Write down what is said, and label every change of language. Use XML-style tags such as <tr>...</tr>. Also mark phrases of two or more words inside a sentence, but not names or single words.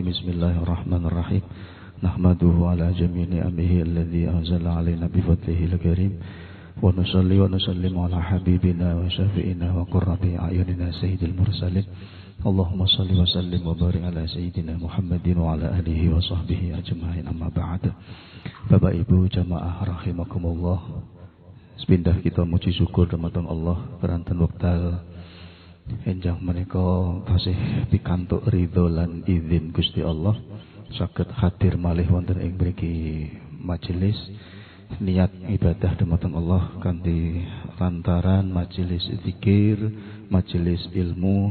<ar>بسم الله الرحمن الرحيم. نحمده على جميع نعمه الذي أنزل علينا بفضله الكريم. ونصلي ونسلم على حبيبنا وشفيعنا وقرة أعيننا سيد المرسلين. اللهم صل وسلم وبارك على سيدنا محمد وعلى آله وصحبه أجمعين. أما بعد.</ar> <jv>Bapak Ibu jamaah rahimakumullah. Sepindah kita muji syukur dumateng Allah keranten wekdal enjang menika tasih pikantuk ridho lan izin Gusti Allah saged hadir malih wonten ing mriki majelis niat ibadah dumateng Allah kanthi lantaran majelis zikir, majelis ilmu.</jv>